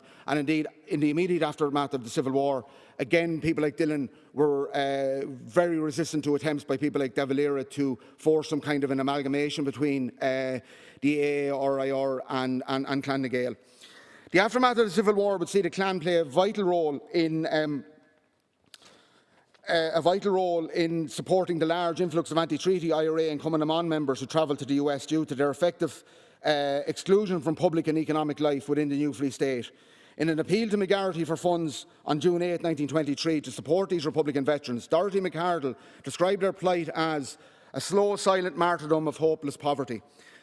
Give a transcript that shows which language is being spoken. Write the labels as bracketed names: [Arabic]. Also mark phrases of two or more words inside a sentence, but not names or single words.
[English] And indeed, in the immediate aftermath of the Civil War, again, people like Dillon were very resistant to attempts by people like De Valera to force some kind of an amalgamation between the AARIR and Clan na Gael. The aftermath of the Civil War would see the clan play a vital role in supporting the large influx of anti-treaty IRA and Cumann na mBan members who travelled to the US due to their effective exclusion from public and economic life within the new Free State. In an appeal to McGarrity for funds on June 8, 1923 to support these Republican veterans, Dorothy McArdle described their plight as a slow, silent martyrdom of hopeless poverty.